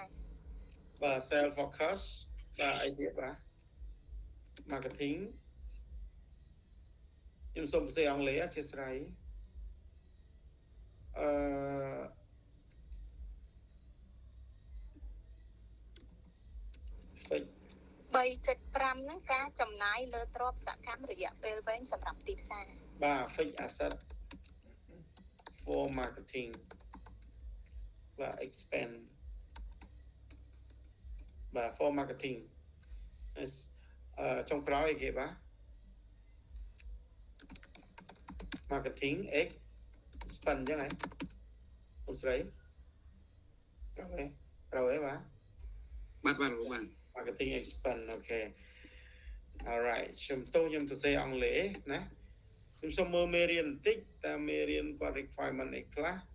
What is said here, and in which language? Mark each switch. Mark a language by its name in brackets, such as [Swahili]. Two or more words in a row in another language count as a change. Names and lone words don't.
[Khmer] បាទ [English] sales focus [Khmer] បាទអីទៀតបាទ marketing ខ្ញុំសូមសរសេរអង់គ្លេសអធិស្ឋាន 3.5 ហ្នឹងការចំណាយលើទ្រព្យសកម្មរយៈពេលវែងសម្រាប់ទីផ្សារ បាទ [English] fixed asset for marketing [Khmer] បាទ expand បាទ [English] for marketing [Khmer] ចុងក្រោយអីគេបាទ [English] marketing expand [Khmer] ចឹងហ៎អូនស្រីត្រូវហ៎បាទ [English] marketing expand okay alright [Khmer] ខ្ញុំសរសេរអង់គ្លេសណាខ្ញុំសូមមើលមេរៀនបន្តិចតើមេរៀនគាត់ requirement អីខ្លះ